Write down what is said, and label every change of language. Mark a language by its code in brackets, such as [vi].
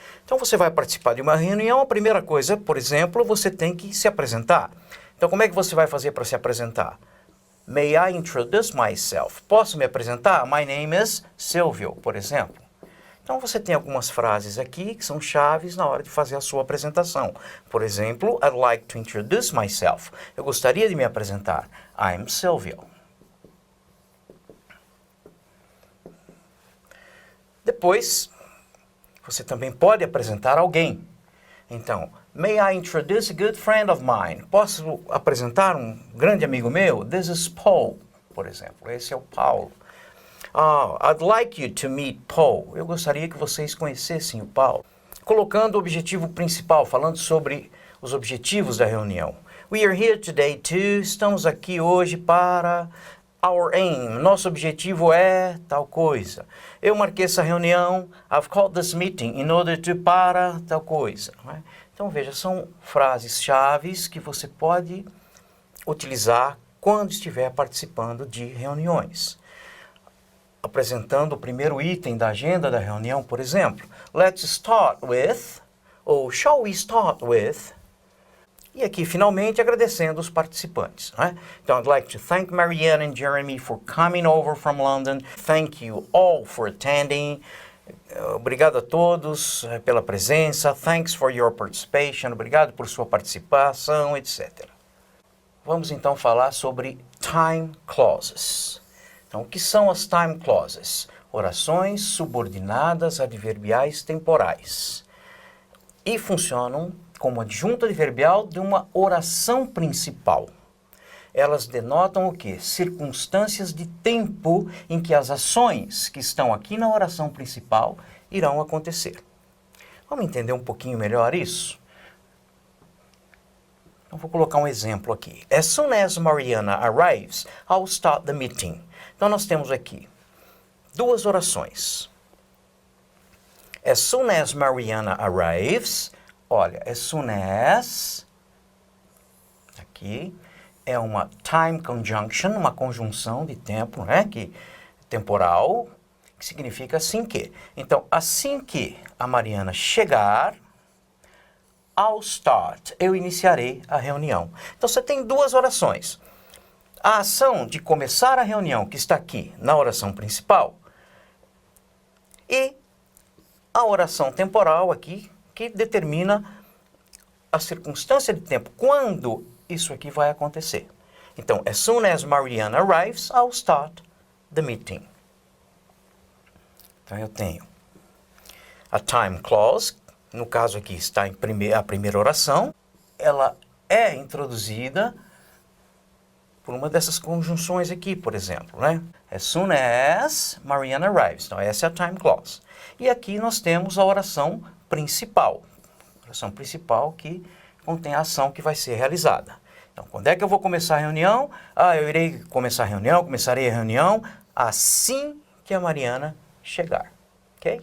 [pt] Então, você vai participar de uma reunião, a primeira coisa, por exemplo, você tem que se apresentar. Então, como é que você vai fazer para se apresentar? [en] May I introduce myself? [pt] Posso me apresentar? [en] My name is Silvio, [pt] por exemplo. Então, você tem algumas frases aqui que são chaves na hora de fazer a sua apresentação. Por exemplo, [en] I'd like to introduce myself. [pt] Eu gostaria de me apresentar. [en] I'm Silvio. [pt] Depois, você também pode apresentar alguém. Então, [en] may I introduce a good friend of mine? [pt] Posso apresentar um grande amigo meu? [en] This is Paul, [pt] por exemplo. Esse é o Paulo. I'd like you to meet Paul. Eu gostaria que vocês conhecessem o Paulo. Colocando o objetivo principal, falando sobre os objetivos da reunião. [en] We are here today to... [pt] Estamos aqui hoje para... [en] Our aim, [pt] nosso objetivo é tal coisa. Eu marquei essa reunião, [en] I've called this meeting in order to [pt] para tal coisa. Não é? Então veja, são frases chaves que você pode utilizar quando estiver participando de reuniões. Apresentando o primeiro item da agenda da reunião, por exemplo. [en] Let's start with, [pt] ou [en] shall we start with... [pt] E aqui, finalmente, agradecendo os participantes. Né? Então, [en] I'd like to thank Marianne and Jeremy for coming over from London. Thank you all for attending. [pt] Obrigado a todos pela presença. [en] Thanks for your participation. [pt] Obrigado por sua participação, etc. Vamos, então, falar sobre time clauses. Então, o que são as time clauses? Orações subordinadas adverbiais temporais. E funcionam como adjunto adverbial de uma oração principal. Elas denotam o quê? Circunstâncias de tempo em que as ações que estão aqui na oração principal irão acontecer. Vamos entender um pouquinho melhor isso? Então, vou colocar um exemplo aqui. [en] As soon as Mariana arrives, I'll start the meeting. [pt] Então, nós temos aqui duas orações. [en] As soon as Mariana arrives... [pt] Olha, as soon as, aqui, é uma time conjunction, uma conjunção de tempo, né, temporal, que significa assim que. Então, assim que a Mariana chegar, [en] I'll start, [pt] eu iniciarei a reunião. Então, você tem duas orações. A ação de começar a reunião, que está aqui na oração principal, e a oração temporal aqui, que determina a circunstância de tempo, quando isso aqui vai acontecer. Então, [en] as soon as Mariana arrives, I'll start the meeting. [pt] Então, eu tenho a time clause, no caso aqui está em a primeira oração, ela é introduzida por uma dessas conjunções aqui, por exemplo, né? [en] As soon as Mariana arrives. [pt] Então, essa é a time clause. E aqui nós temos a oração principal. A oração principal que contém a ação que vai ser realizada. Então, quando é que eu vou começar a reunião? Eu irei começar a reunião, começarei a reunião assim que a Mariana chegar. Ok?